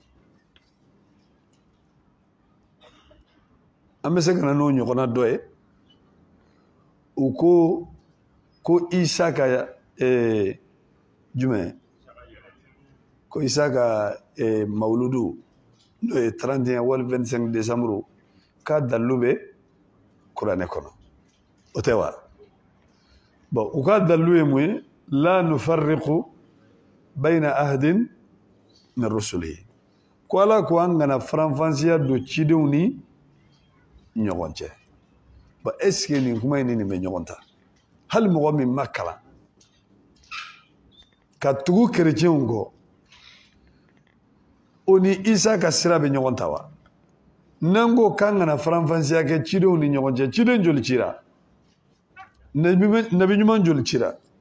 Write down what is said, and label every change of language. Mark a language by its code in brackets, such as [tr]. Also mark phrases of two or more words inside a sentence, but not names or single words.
[bm] an bɛ se ka na n'o ɲɔgɔnna dɔ ye u ko isa ka jumɛn ko isa ka mawuludu n'o ye 31 wali 25 décembre k'a dalilu bɛ kuranɛ kɔnɔ o tɛ wa bon u ka dalilu ye mun ye [ar] لا نفرق بين أحد من رسله [bm] ko ala ko an kana faranfasiya don cidenw ni ɲɔgɔn cɛ bon [fr] est ce que [bm] nin kuma in ni nin bɛ ɲɔgɔn ta hali mɔgɔ min ma kalan ka tugu kerecɛnw kɔ o ni isa ka sira bɛ ɲɔgɔn ta wa n'an ko k'an kana faranfasiya kɛ cidenw ni ɲɔgɔn cɛ ciden joli cira nabi ɲuman joli cira